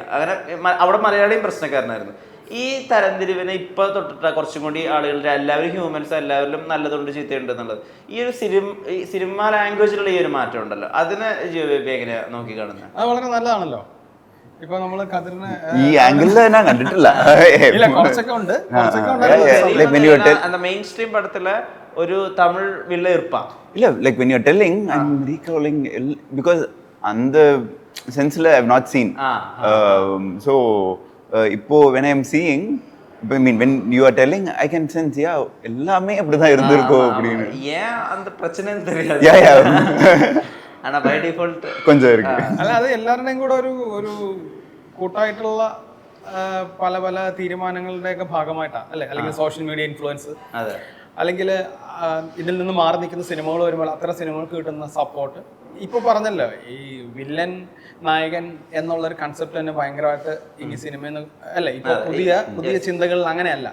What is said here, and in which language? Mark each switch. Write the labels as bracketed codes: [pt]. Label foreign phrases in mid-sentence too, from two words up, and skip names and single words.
[ml] അങ്ങനെ അവിടെ മലയാളിയും പ്രശ്നക്കാരനായിരുന്നു. ഈ തരംതിരിവിനെ ഇപ്പൊ തൊട്ടിട്ട് കുറച്ചും കൂടി ആളുകളുടെ എല്ലാവരും ഹ്യൂമൻസ് എല്ലാവരിലും നല്ലതുണ്ട് ചീത്തയുണ്ട് എന്നുള്ളത് ഈ ഒരു സിനിമ ലാംഗ്വേജിലുള്ള ഈ ഒരു മാറ്റം ഉണ്ടല്ലോ, അതിനെ ജിയോബേബി എങ്ങനെയാ നോക്കി കാണുന്നത്? അത് വളരെ നല്ലതാണല്ലോ. ഇപ്പൊ നമ്മള് കതിറിനെ ഈ ആംഗിളിൽ ഞാൻ കണ്ടിട്ടില്ല. കുറച്ചൊക്കെ ഉണ്ട്. [en] mainstream [ml] പടത്തിലെ ഒരു തമിഴ് വില്ല ഇർപ്പാ ഇല്ല. [en] like when you are telling I am recalling because [ta] அந்த சென்ஸ்ல [en] I have not seen. So இப்போ when I am seeing, I mean when you are telling I can sense [ta] எல்லாமே அப்படிதான் இருந்திருக்கும் அப்படின்னு. ஏன் அந்த பிரச்சனை தெரியாது. ஆனா [en] by default [ta] கொஞ்சம் இருக்கு. [ml] അല്ല, അത് എല്ലാവരുടെയും കൂടെ ഒരു കൂട്ടായിട്ടുള്ള പല പല തീരുമാനങ്ങളുടെയൊക്കെ ഭാഗമായിട്ടാണ് അല്ലെ, അല്ലെങ്കിൽ സോഷ്യൽ മീഡിയ ഇൻഫ്ലുവൻസ്, അല്ലെങ്കിൽ ഇതിൽ നിന്ന് മാറി നിൽക്കുന്ന സിനിമകൾ വരുമ്പോൾ അത്തരം സിനിമകൾക്ക് കിട്ടുന്ന സപ്പോർട്ട്. ഇപ്പൊ പറഞ്ഞല്ലോ, ഈ വില്ലൻ നായകൻ എന്നുള്ളൊരു കൺസെപ്റ്റ് തന്നെ ഭയങ്കരമായിട്ട് ഈ സിനിമയിൽ നിന്ന് അല്ലെ, ഇപ്പൊ പുതിയ ചിന്തകൾ അങ്ങനെയല്ല.